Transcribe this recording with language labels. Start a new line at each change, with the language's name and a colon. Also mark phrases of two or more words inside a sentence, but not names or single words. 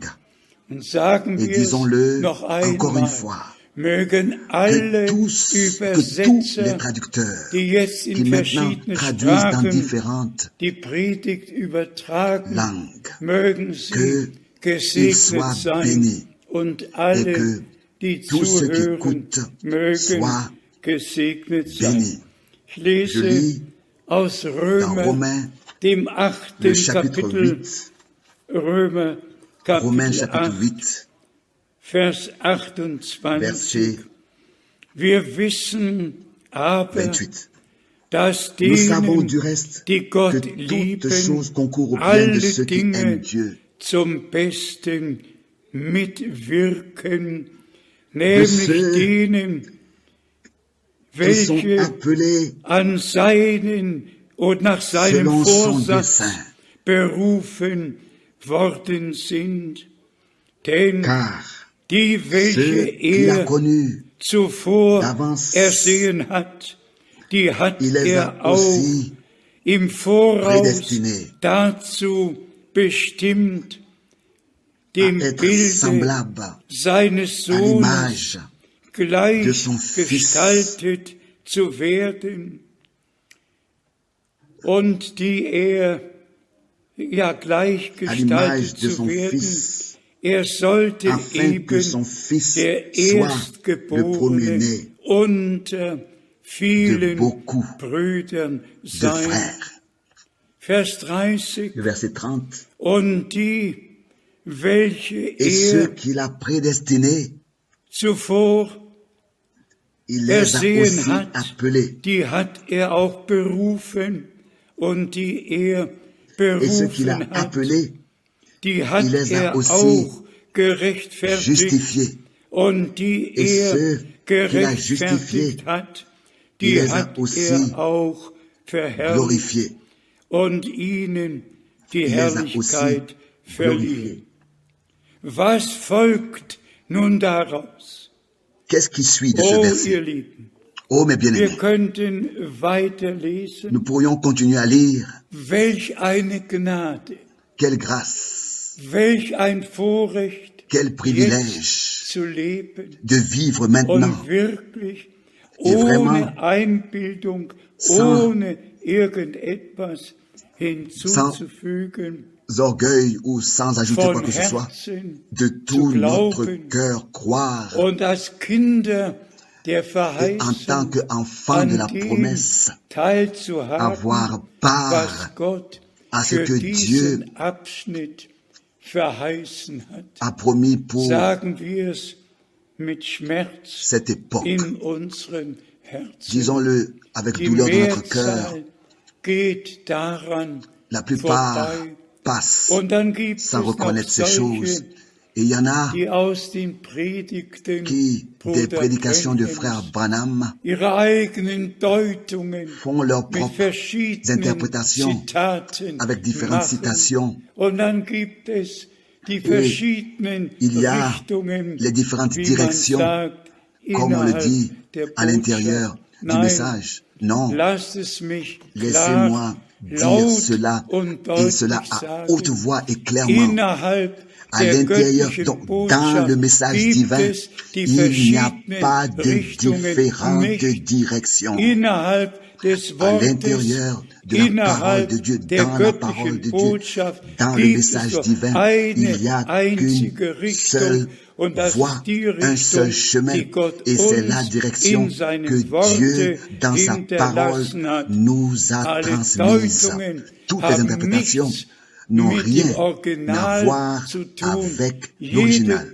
French: Et disons-le encore une fois, que tous les traducteurs qui maintenant traduisent dans différentes langues, qu'ils soient bénis et que tous ceux qui écoutent soient bénis. Je lis dans Romains, le chapitre 8, Romains chapitre 8, Vers 28.
German: Wir wissen aber, 28. Dass
French: Nous savons du
German: denen,
French: reste
German: die Gott
French: que toutes
German: lieben,
French: choses concourent au bien de
German: alle
French: ceux qui aiment
German: Dinge
French: Dieu,
German: zum Besten mitwirken,
French: de
German: nämlich
French: ceux
German: denen,
French: qui sont
German: welche
French: appelés
German: an seinen und nach seinem
French: selon son
German: Vorsatz
French: dessein.
German: berufen worden sind. Denn
French: Car
German: die,
French: ceux
German: welche
French: qu'il a connus
German: zuvor
French: d'avance,
German: ersehen hat, die hat
French: il les a
German: auch
French: aussi
German: im Voraus
French: prédestinés
German: dazu bestimmt, dem
French: à être
German: Bilde
French: semblables
German: seines
French: à
German: Sohnes
French: l'image de son
German: gleichgestaltet zu werden, und die er
French: à l'image
German: gleichgestaltet
French: de
German: zu
French: son
German: werden.
French: Fils,
German: Er sollte
French: afin que
German: eben
French: son Fils
German: der
French: soit le
German: Erstgeborene
French: premier
German: unter
French: de
German: vielen
French: beaucoup
German: Brüdern
French: de
German: sein.
French: frères. Vers 30. Le verset 30.
German: Und die, welche
French: Et ceux
German: er
French: qu'il a prédestinés,
German: zuvor
French: il les a
German: ersehen
French: aussi
German: hat,
French: appelés.
German: die hat er auch berufen. Und die er
French: Et ceux qu'il a
German: berufen hat,
French: appelés,
German: die hat
French: il les a
German: er
French: aussi
German: auch gerechtfertigt.
French: justifiés.
German: Und die
French: Et
German: er
French: ceux qu'il a justifiés,
German: gerechtfertigt hat,
French: il
German: die
French: les a
German: hat
French: aussi
German: er auch verherrlicht
French: glorifiés.
German: und ihnen die
French: Il les a
German: Herrlichkeit
French: aussi
German: verliehen. Was folgt nun daraus?
French: Qu'est-ce qui suit de ce
German: Oh,
French: verset?
German: ihr Lieben,
French: Oh, mes
German: wir
French: bien-aimés,
German: könnten weiterlesen.
French: nous pourrions continuer à lire.
German: Welch eine Gnade,
French: Quelle grâce,
German: welch ein Vorrecht,
French: quel
German: jetzt
French: privilège
German: zu leben
French: de vivre maintenant
German: und wirklich
French: Et vraiment,
German: ohne Einbildung,
French: sans-
German: ohne irgendetwas hinzuzufügen,
French: orgueil ou sans ajouter quoi
German: von
French: que ce soit,
German: Herzen
French: de tout
German: zu
French: notre
German: glauben
French: cœur croire
German: und als Kinder der
French: et en tant
German: Verheißung
French: qu'enfant de la
German: an dem
French: promesse,
German: teilzuhaben,
French: avoir part
German: was Gott
French: à ce
German: für
French: que Dieu
German: diesen Abschnitt verheißen hat.
French: a promis pour
German: Sagen wir es mit Schmerz
French: cette époque.
German: in unseren Herzen.
French: Disons-le avec
German: Die
French: douleur dans notre cœur,
German: Mehrzahl geht daran
French: la plupart
German: vorbei.
French: passent
German: Und dann gibt
French: sans
German: es noch
French: reconnaître ces choses.
German: solche,
French: Et il y en a
German: die aus den Predigten
French: qui, des
German: Bruder
French: prédications de
German: Branhams,
French: frère Branham,
German: ihre eigenen Deutungen
French: font leurs
German: mit
French: propres
German: verschiedenen
French: interpretations
German: Zitaten
French: avec différentes
German: machen.
French: citations.
German: Und dann gibt es die verschiedenen
French: il y a
German: Richtungen,
French: les différentes
German: wie
French: directions,
German: man sagt,
French: comme on le
German: innerhalb
French: dit
German: der
French: à l'intérieur
German: Botschaft.
French: du
German: Nein,
French: message. Non,
German: lasst es mich
French: laissez-moi
German: klar,
French: dire
German: laut
French: cela
German: und
French: et
German: deutlich
French: cela à
German: sagen.
French: haute voix et clairement.
German: Innerhalb
French: À
German: der
French: l'intérieur,
German: göttlichen
French: donc, dans
German: Botschaft
French: le message
German: gibt
French: divin,
German: es die
French: il n'y a
German: verschiedenen
French: pas de
German: Richtungen
French: différentes
German: nicht.
French: directions.
German: Innerhalb des
French: À
German: Wortes,
French: l'intérieur de la parole
German: innerhalb
French: de Dieu,
German: der
French: dans la parole
German: göttlichen
French: de Dieu,
German: Botschaft
French: dans le
German: gibt
French: message
German: es
French: divin,
German: nur
French: il n'y a
German: eine einzige
French: qu'une seule
German: Richtung und das
French: voie,
German: ist die
French: un seul
German: Richtung,
French: chemin,
German: die Gott
French: et c'est la
German: uns
French: direction
German: in seinen
French: que Dieu,
German: Worte
French: dans sa parole,
German: hinterlassen hat.
French: nous a
German: Alle
French: transmise.
German: Deutungen
French: Toutes les
German: haben
French: interprétations
German: nichts
French: n'ont rien à voir avec l'original.